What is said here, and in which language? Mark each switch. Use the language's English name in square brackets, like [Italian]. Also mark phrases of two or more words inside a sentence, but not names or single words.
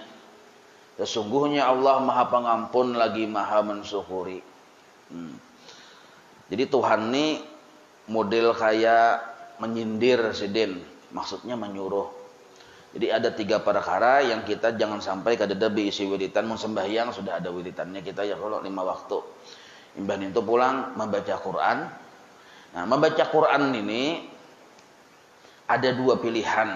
[Indonesian] Sesungguhnya Allah Maha Pengampun lagi Maha Mensyukuri. [Banjar] Jadi Tuhan ini model kayak menyindir sidin, maksudnya menyuruh. Jadi ada 3 perkara yang kita jangan sampai kadada isi wiritan. Mun sembahyang sudah ada wiritannya kita ya kalau 5 waktu. Imbah itu pulang membaca Quran. [Indonesian] Nah, membaca Quran ini ada 2 pilihan.